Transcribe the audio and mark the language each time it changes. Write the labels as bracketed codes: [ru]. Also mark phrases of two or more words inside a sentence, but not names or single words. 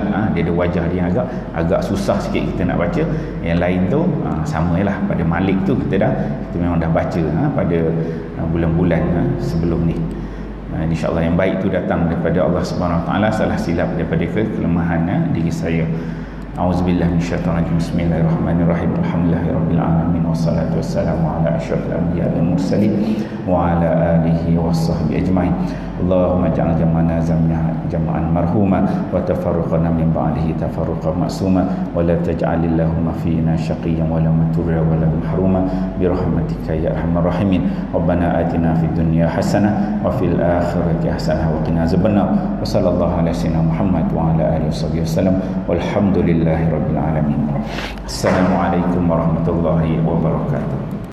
[ms] Dia ada wajah dia yang agak susah sikit kita nak baca. Yang lain tu samalah. Pada Malik tu kita memang dah baca pada bulan-bulan sebelum ni. InsyaAllah yang baik tu datang daripada [ar] الله سبحانه وتعالى, [ms] salah silap daripada kelemahan diri saya. [ar] أعوذ بالله من الشيطان الرجيم. بسم الله الرحمن الرحيم. الحمد لله رب العالمين والصلاة والسلام على أشرف الأنبياء والمرسلين وعلى آله وصحبه أجمعين. اللهم اجعل جمعنا جمعا مرحوما وتفرقنا من بعده تفرقا معصوما ولا تجعل اللهم فينا شقيا ولا مطرودا ولا محروما برحمتك يا أرحم الراحمين. ربنا آتنا في الدنيا حسنة وفي الآخرة حسنة وقنا عذاب النار. وصلى الله على سيدنا محمد وعلى آله وسلم. والحمد لله رب العالمين. السلام عليكم ورحمة الله وبركاته.